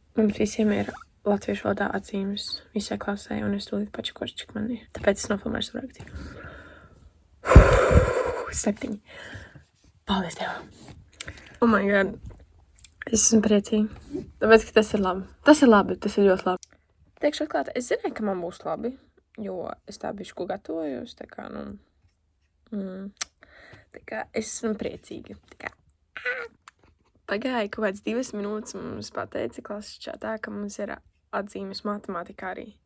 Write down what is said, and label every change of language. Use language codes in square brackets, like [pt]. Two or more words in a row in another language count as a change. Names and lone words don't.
[lv] mums visiem ir latviešu valodā atzīmes visai klasē, un es tūlīt pačakošu, cik man ir. Tāpēc es nofilmēšu rakti. 7. Paldies Dievam. [en] Oh my god. [lv] Es esmu priecīga. Tāpēc, ka tas ir labi. Tas ir labi, tas ir ļoti labi. Teikšu atklāti, es zināju, ka man būs labi, jo es tā bišku gatavojos, tā kā, tā kā es esmu priecīga. Tā kā pagāja kaut kāds 2 minūtes, mums pateica klases čatā, ka mums ir atzīmes matemātikā arī.